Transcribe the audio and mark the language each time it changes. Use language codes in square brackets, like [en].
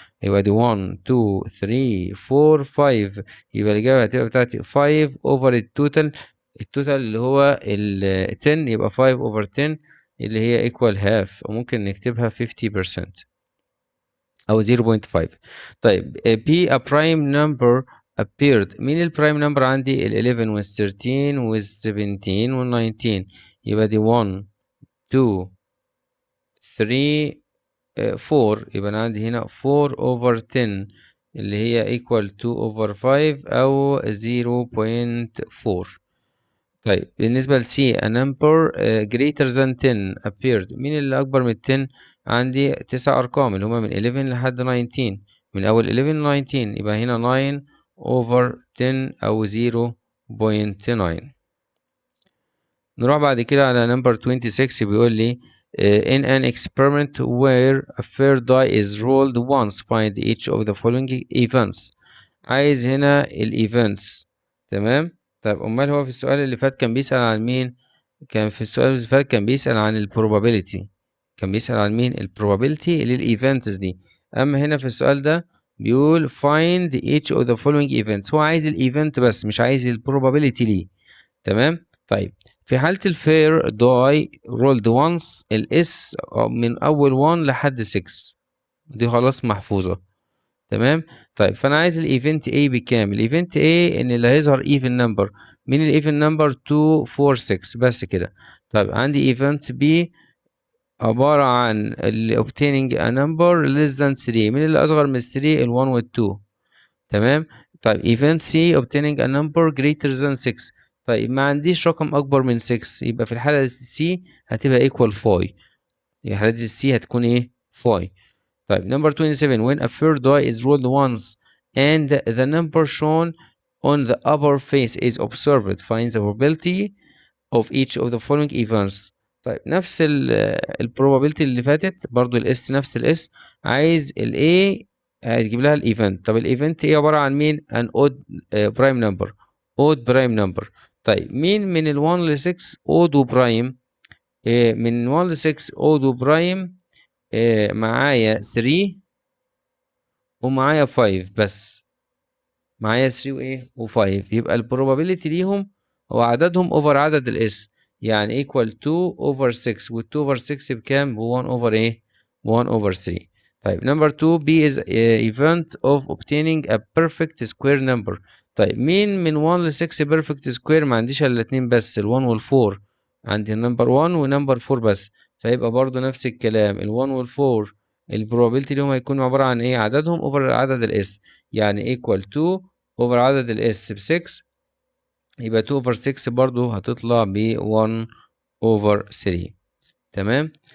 [ar] يبقى دي 1 2 3 4 5، يبقى الإجابة هتبقى بتاعتي 5 over التوتال، التوتال اللي هو ال 10 يبقى 5 over 10 اللي هي [en] equal half، [ar] وممكن نكتبها 50% أو 0.5. طيب [en] P a prime number appeared. [ar] مين البرايم نمبر عندي؟ ال 11 وال 13 وال 17 وال 19، يبقى دي 1 2 3 4، يبقى أنا عندي هنا 4 over 10 اللي هي equal 2 over 5 أو 0.4. طيب بالنسبة ل [en] C a number greater than 10 appeared. [ar] مين اللي أكبر من 10؟ عندي 9 أرقام اللي هما من 11 لحد 19، من أول 11 ل 19، يبقى هنا 9 over 10 أو 0.9. نروح بعد كده على number 26. بيقول لي [en] in an experiment where a fair die is rolled once find each of the following events. [ar] عايز هنا ال events، تمام. طب امال هو في السؤال اللي فات كان بيسأل عن مين؟ كان في السؤال اللي فات كان بيسأل عن ال probability، كان بيسأل عن مين؟ ال probability لل events دي. اما هنا في السؤال ده بيقول [en] find each of the following events، [ar] هو عايز ال event بس مش عايز ال probability ليه، تمام. طيب في حالة الفير داي رولد وانس الاس من اول 1 لحد 6 دي خلاص محفوظة، تمام. طيب فانا عايز الايفنت A بكام؟ الايفنت A ان اللي هيظهر ايفن نمبر، مين الايفن نمبر؟ 2 4 6 بس كده. طيب عندي ايفنت B عبارة عن ال [en] obtaining a number less than 3، [ar] مين اللي اصغر من 3؟ ال 1 وال 2، تمام. طيب [en] event C obtaining a number greater than 6. [ar] طيب ما عنديش رقم اكبر من 6، يبقى في الحالة C هتبقى equal 5، يبقى حالة C هتكون ايه؟ 5. طيب [en] number 27 when a third die is rolled once and the number shown on the upper face is observed. Find the probability of each of the following events. [ar] طيب نفس probability اللي فاتت برضو الاس نفس الاس. عايز A هتجيب لها الايفنت. طب الايفنت ايه؟ عبارة عن مين؟ [en] an odd prime number. odd prime number. [ar] طيب مين من ال 1 ل 6 odd وبرايم؟ من 1 ل 6 odd وبرايم معايا 3 ومعايا 5 بس. معايا 3 وايه و5، يبقى البروبابيلتي ليهم هو عددهم اوفر عدد الاس، يعني ايكوال 2 اوفر 6، وال 2 اوفر 6 بكام؟ ب 1 اوفر ايه؟ 1 اوفر 3. طيب نمبر 2 [en] B is a event of obtaining a perfect square number. [ar] طيب مين من 1 ل 6 perfect square؟ ما عنديش الا الاثنين بس، ال 1 وال 4. عندي نمبر 1 ونمبر 4 بس، فيبقى برضو نفس الكلام ال 1 وال 4 البروبابيلتي ليهم هيكونوا عبارة عن ايه؟ عددهم اوفر عدد الاس، يعني ايكوال 2 اوفر عدد الاس ب 6، يبقى 2 اوفر 6 برضو هتطلع ب 1 اوفر 3. تمام.